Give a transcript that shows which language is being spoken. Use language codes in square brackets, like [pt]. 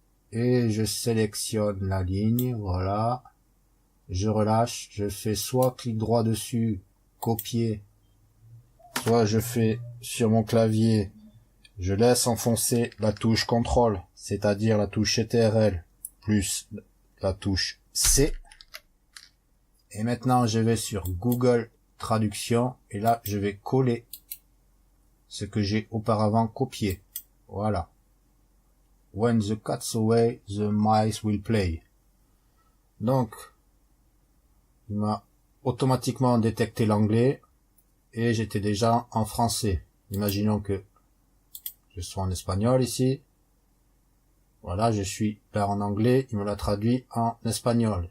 [fr] et je sélectionne la ligne, voilà, je relâche, je fais soit clic droit dessus, copier, soit je fais sur mon clavier, je laisse enfoncer la touche CTRL, c'est-à-dire la touche CTRL, plus la touche C, et maintenant je vais sur Google Traduction, et là je vais coller ce que j'ai auparavant copié. Voilà. [en] When the cat's away, the mice will play. [fr] Donc, il m'a automatiquement détecté l'anglais, et j'étais déjà en français. Imaginons que je sois en espagnol ici. Voilà, je suis là en anglais, il me l'a traduit en espagnol.